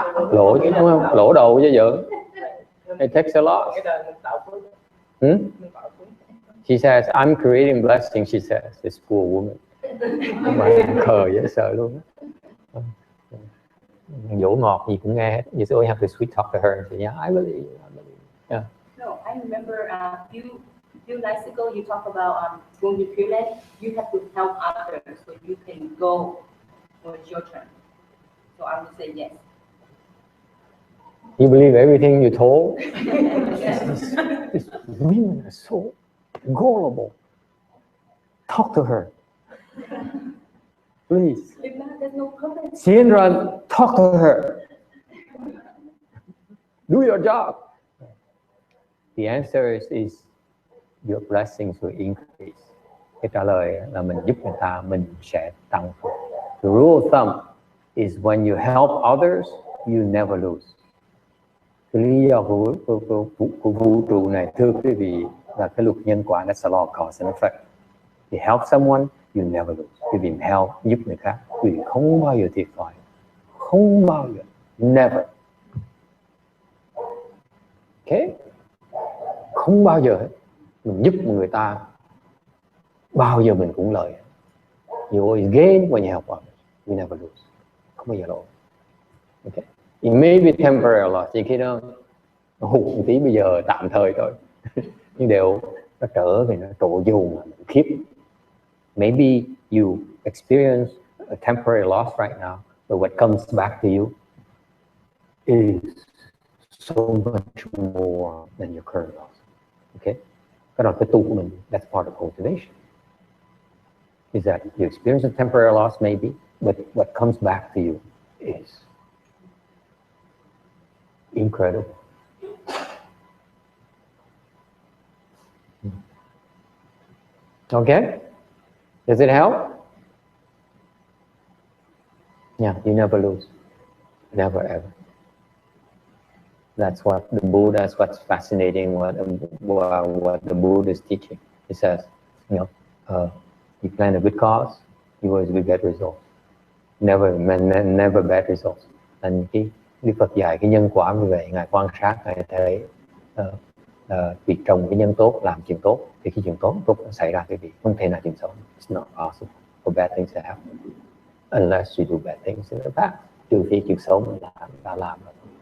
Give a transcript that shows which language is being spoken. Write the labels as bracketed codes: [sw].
[vi] Lỗ chứ đúng không? Lỗ đầu chứ vợ. [en] It takes a lot. She says, I'm creating blessing, she says, this poor woman. [vi] Mà khờ dễ sợ luôn. Dỗ ngọt gì cũng nghe hết. [en] You always have to sweet talk to her and say, yeah, I believe. Yeah. No, I remember few nights ago you talk about going to Pure Land, you have to help others so you can go when it's your turn. So I would say yes. You believe everything you told? This women are so gullible. Talk to her. Please. If not, there's no purpose. Sindran, talk to her. Do your job. The answer is your blessings will increase. [vi] Cái trả lời là mình giúp người ta, mình sẽ tăng phước. [en] The rule of thumb is when you help others, you never lose. [vi] Cái lý do của vũ trụ này, thưa quý vị, là cái luật nhân quả, [en] that's the law of cause and effect. You help someone, you never lose. [vi] Quý vị help, giúp người khác, quý vị không bao giờ thiệt thòi. Không bao giờ. Never. Okay? Không bao giờ hết. Mình giúp người ta, bao giờ mình cũng lợi. [en] You always gain when you help others. You never lose. [vi] Không bao giờ lỗ. [en] Okay? It may be temporary loss. [vi] Chỉ khi nó hụt một tí bây giờ tạm thời thôi. Nhưng đều nó trở về nó trộ dồn mà mình khiếp. [en] Maybe you experience a temporary loss right now, but what comes back to you is so much more than your current loss. Okay? [vi] Cái đó cái tu của mình, [en] that's part of cultivation. Is that you experience a temporary loss maybe, but what comes back to you is incredible. Okay? Does it help? Yeah, you never lose. Never ever. That's what the Buddha, that's what's fascinating, what the Buddha is teaching. He says, you know, you plan a good cause, you always will get results. Never bad results. [vi] And cái Đức Phật dạy cái nhân quả như vậy, Ngài quan sát, Ngài thấy việc trồng cái nhân tốt, làm chuyện tốt, thì khi chuyện tốt nó xảy ra cái việc không thể nào chuyện xấu. [en] It's not possible for bad things to happen unless you do bad things in the past. [vi] Trừ khi chuyện xấu mình đã làm rồi.